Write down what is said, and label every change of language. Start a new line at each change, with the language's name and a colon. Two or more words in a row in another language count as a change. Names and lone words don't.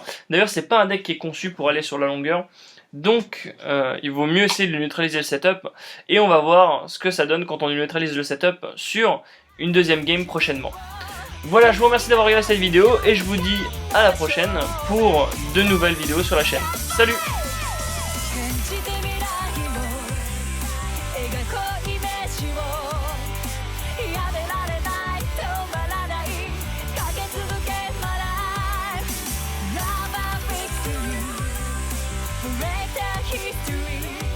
French: D'ailleurs c'est pas un deck qui est conçu pour aller sur la longueur. Donc il vaut mieux essayer de neutraliser le setup, et on va voir ce que ça donne quand on neutralise le setup sur une deuxième game prochainement. Voilà, je vous remercie d'avoir regardé cette vidéo et je vous dis à la prochaine pour de nouvelles vidéos sur la chaîne. Salut!
Japanese: 感じて未来を描こうイメージをやめられない止まらないかけ続け
English: My life Love and victory Break the history